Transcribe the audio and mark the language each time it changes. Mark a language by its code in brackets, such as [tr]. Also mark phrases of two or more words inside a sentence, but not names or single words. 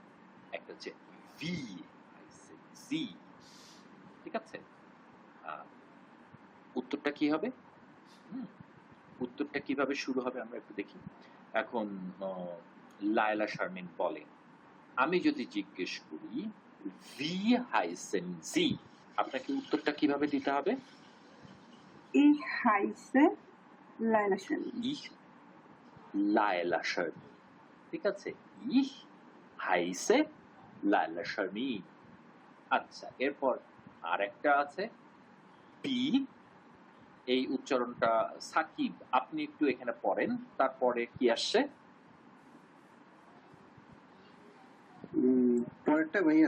[bn] একটা হচ্ছে ভি জি, ঠিক আছে, উত্তরটা কি হবে? উত্তরটা কিভাবে শুরু হবে আমরা একটু দেখি। এখন লায়লা শারমিন বলে, আমি যদি জিজ্ঞেস করি [de] Wie heißen Sie, [bn] আপনাকে উত্তরটা কিভাবে দিতে হবে? [de] Ich heiße Laila Sharmin. [bn] Ich লায়লা শারমিন, ঠিক আছে, [de] ich heiße লায়লা শারমিন। [bn] আচ্ছা, এরপর আরেকটা আছে পি, এই উচ্চারণটা সাকিব আপনি একটু এখানে পড়েন, তারপরে কি আসছে? পরেরটা ভাইয়া,